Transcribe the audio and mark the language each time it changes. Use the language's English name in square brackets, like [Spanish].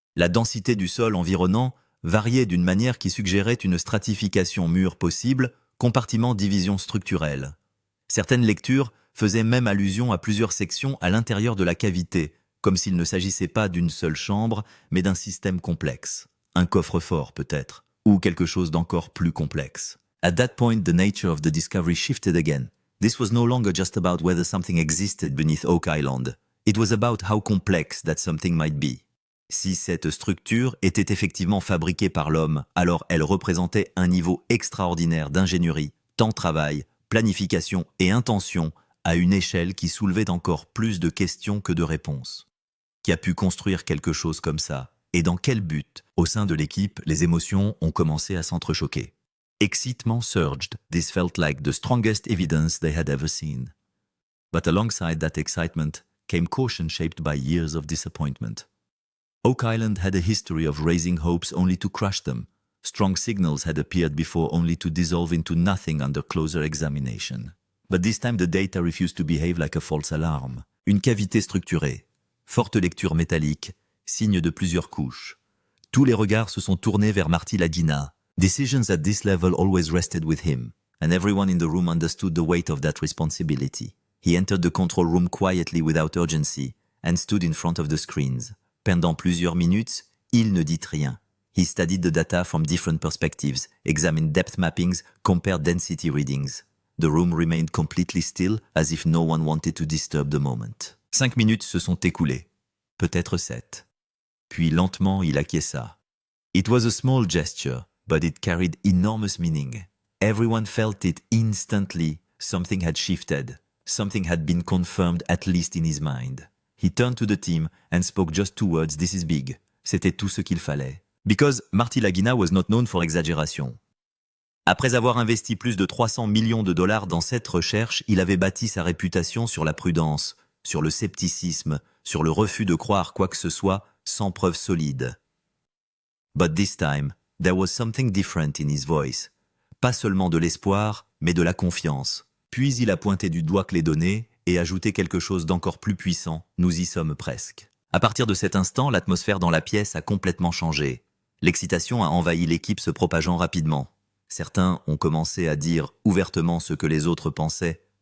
[French] La densité du sol environnant variait d'une manière qui suggérait une stratification mûre possible, compartiment division structurelle. Certaines lectures faisaient même allusion à plusieurs sections à l'intérieur de la cavité, comme s'il ne s'agissait pas d'une seule chambre, mais d'un système complexe. Un coffre-fort peut-être, ou quelque chose d'encore plus complexe. [English] At that point, the nature of the discovery shifted again. This was no longer just about whether something existed beneath Oak Island. It was about how complex that something might be. [French] Si cette structure était effectivement fabriquée par l'homme, alors elle représentait un niveau extraordinaire d'ingénierie, temps-travail, planification et intention à une échelle qui soulevait encore plus de questions que de réponses. Qui a pu construire quelque chose comme ça? Et dans quel but? Au sein de l'équipe, les émotions ont commencé à s'entrechoquer. [English] Excitement surged. This felt like the strongest evidence they had ever seen. But alongside that excitement came caution shaped by years of disappointment. Oak Island had a history of raising hopes only to crush them. Strong signals had appeared before only to dissolve into nothing under closer examination. But this time the data refused to behave like a false alarm. [French] Une cavité structurée, forte lecture métallique, signe de plusieurs couches. Tous les regards se sont tournés vers Marty Lagina. [English] Decisions at this level always rested with him, and everyone in the room understood the weight of that responsibility. He entered the control room quietly without urgency, and stood in front of the screens. [French] Pendant plusieurs minutes, il ne dit rien. [English] He studied the data from different perspectives, examined depth mappings, compared density readings. The room remained completely still, as if no one wanted to disturb the moment. [French] 5 minutes se sont écoulées. Peut-être 7. Puis lentement, il acquiesça. [English] It was a small gesture, but it carried enormous meaning. Everyone felt it instantly. Something had shifted. Something had been confirmed, at least in his mind. He turned to the team and spoke just 2 words, "This is big." [French] C'était tout ce qu'il fallait. [English] Because Marty Lagina was not known for exaggeration. [French] Après avoir investi plus de 300 millions de dollars dans cette recherche, il avait bâti sa réputation sur la prudence, sur le scepticisme, sur le refus de croire quoi que ce soit sans preuve solide. [English] But this time, there was something different in his voice. [French] Pas seulement de l'espoir, mais de la confiance. Puis il a pointé du doigt les données et ajouté quelque chose d'encore plus puissant. Nous y sommes presque. À partir de cet instant, l'atmosphère dans la pièce a complètement changé. L'excitation a envahi l'équipe se propageant rapidement. Certains ont commencé à dire ouvertement ce que les autres pensaient.